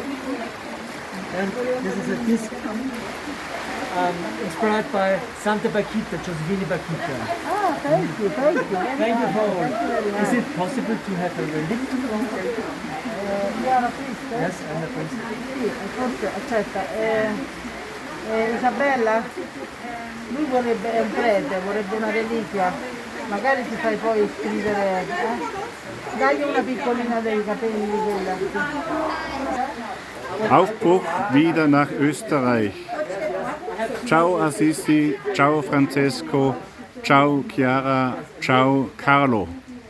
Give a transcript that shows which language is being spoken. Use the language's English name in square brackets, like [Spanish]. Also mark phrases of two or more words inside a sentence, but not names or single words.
[English] And this is a disc inspired by Santa Bakhita, Josefina Bakhita. Ah, thank you, thank you. Thank you for all. Is it possible to have a relic? You are a priest? Yes, I'm a priest. [Italian] Sì, forse, aspetta, Isabella, lui vorrebbe, è un prete, vorrebbe una reliquia, magari ti fai poi scrivere, dagli una piccolina dei capelli quella. [German] Aufbruch wieder nach Österreich. [Italian] Ciao Assisi, ciao Francesco, ciao Chiara, ciao Carlo.